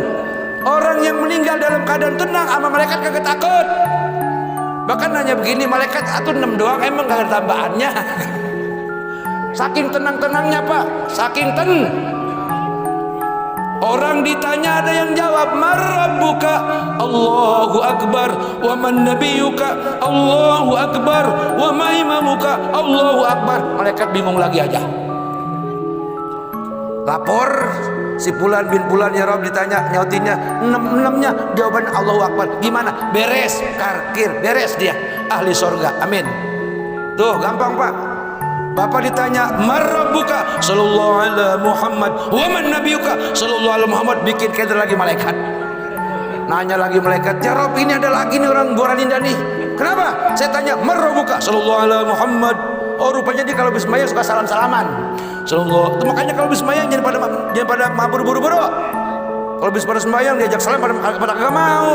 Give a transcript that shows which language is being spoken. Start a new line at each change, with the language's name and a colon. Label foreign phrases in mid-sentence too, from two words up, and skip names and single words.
Indonesian: Orang yang meninggal dalam keadaan tenang sama malaikat kagak takut. Bahkan nanya begini, malaikat atuh 6 doang emang gak ada tambahannya. Saking tenang-tenangnya pak, saking tenang. Orang ditanya ada yang jawab,
Arabic: من ربك الله أكبر ومن نبيك الله أكبر وما إمامك الله أكبر.
Indonesian: Malaikat bingung lagi aja. Lapor si Fulan bin Fulan,
Arabic: يا رب,
Indonesian: ditanya nyautinnya 6-6-nya jawaban
Arabic: الله أكبر.
Indonesian: Gimana? Beres, karkir, beres dia ahli surga, amin. Tuh gampang pak. Bapak ditanya
Arabic: من ربك صلى الله عليه محمد ومن نبيك صلى الله عليه محمد,
Indonesian: bikin keder lagi malaikat. Nanya lagi malaikat,
Arabic: يا رب,
Indonesian: ini ada lagi nih orang buaran indah nih. Kenapa? Saya tanya
Arabic: من ربك صلى الله عليه محمد.
Indonesian: Oh rupanya dia kalau habis sembahyang suka salam-salaman. Sallallahu. Makanya kalau habis sembahyang jangan pada mabur buru-buru. Kalau habis pada sembahyang diajak salam pada kagak mau.